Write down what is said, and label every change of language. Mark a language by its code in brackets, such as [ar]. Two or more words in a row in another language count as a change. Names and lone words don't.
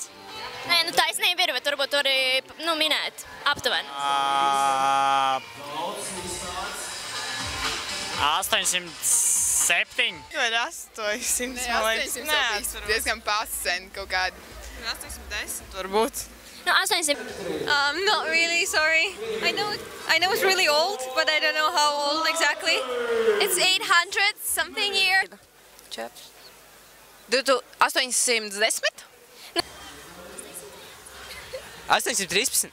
[lv] Nē, taisnība ir, bet varbūt arī minēt aptuveni. 807. Vai 800, man liekas. Nē, diezgan pasen kaut kādi. 810 varbūt. [en] No, 800. Not really, sorry. I know it's really old, but I don't know how old exactly. It's 800 something year. 810? 813.